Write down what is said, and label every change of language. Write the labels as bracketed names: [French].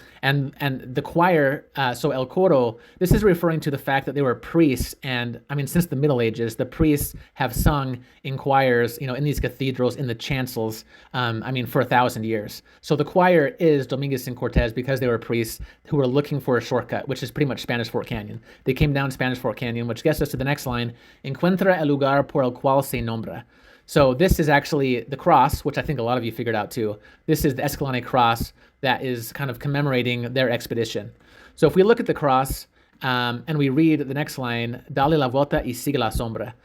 [English] And the choir, so El Coro, this is referring to the fact that they were priests. And I mean, since the Middle Ages, the priests have sung in choirs, in these cathedrals, in the chancels, for 1,000 years. So the choir is Domínguez and Cortes because they were priests who were looking for a shortcut, which is pretty much Spanish Fork Canyon. They came down Spanish Fork Canyon, which gets us to the next line, [Spanish] encuentra el lugar por el cual se nombra. [English] So this is actually the cross, which I think a lot of you figured out too. This is the Escalante cross that is kind of commemorating their expedition. So if we look at the cross and we read the next line, [Spanish] dale la vuelta y sigue la sombra.